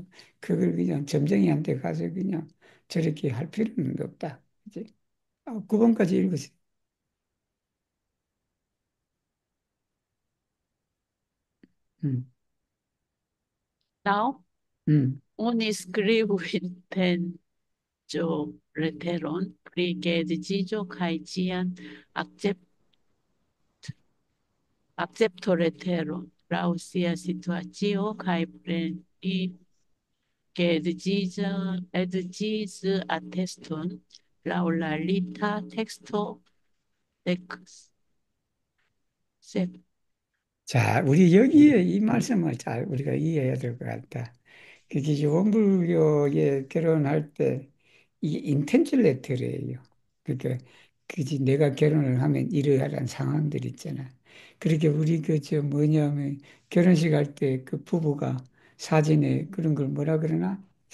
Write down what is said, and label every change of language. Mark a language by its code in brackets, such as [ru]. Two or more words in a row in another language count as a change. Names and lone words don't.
[ko] 그걸 그냥 점쟁이한테 가서 그냥 저렇게 할 필요는 없다. 이제 9번까지 읽으세요. 음, Now, 음. [eo] oni scribu intenjo leteron pri geedziĝo kaj ĝian akcept, akcepto leteron laŭ sia situacio kaj preni geedziĝateston laŭ la lita teksto dek sep. [ko] 자, 우리 여기에 이 말씀을 잘 우리가 이해해야 될 것 같다. 그게 이제 원불교에 결혼할 때 이게 인텐줄레터래요. 그러니까 그지 내가 결혼을 하면 이러한 상황들 있잖아. 그렇게 우리 그 저 뭐냐면 결혼식 할 때 그 부부가 사진에 그런 걸 뭐라 그러나?